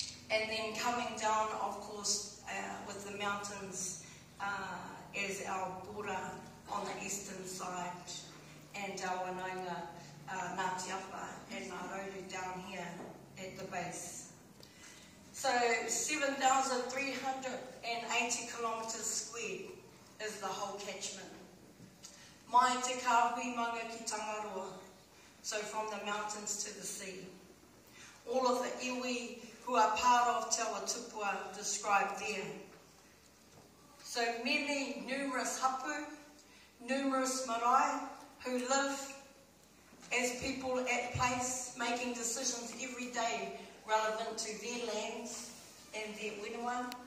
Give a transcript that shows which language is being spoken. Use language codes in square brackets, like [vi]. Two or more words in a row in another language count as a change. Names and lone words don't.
[en] And then coming down, of course, with the mountains as our border on the eastern side, and our Whenua, Ngāti Apa and Maori down here at the base. So 7,380 kilometres squared is the whole catchment. [mi] Mai te kāhui manga ki Tangaroa, [en] so from the mountains to the sea. All of the iwi who are part of Te Awa Tupua described there. So many, numerous hapu, numerous marae who live as people at place, making decisions every day relevant to their lands and their whenua.